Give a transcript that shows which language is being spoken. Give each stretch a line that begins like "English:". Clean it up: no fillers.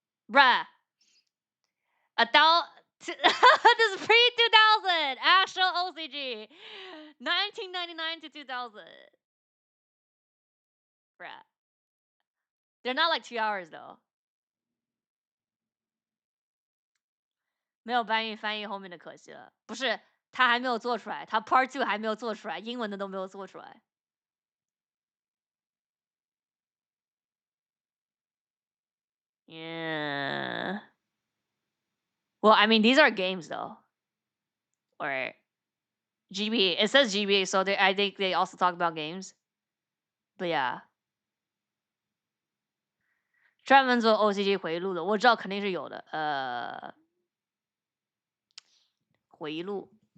English: Bruh, this is pre 2000 actual OCG, 1999 to 2000. Bruh, they're not like 2 hours though.
Chinese: 没有翻译后面的可惜了，不是他还没有做出来，他 Part 2还没有做出来，英文的都没有做出来。
English: Yeah. Well, I mean, these are games though, or GBA. It says GBA, so I think they also talk about games. But yeah.
Chinese: 专门做 OCG 回忆录的，我知道肯定是有的。回忆录。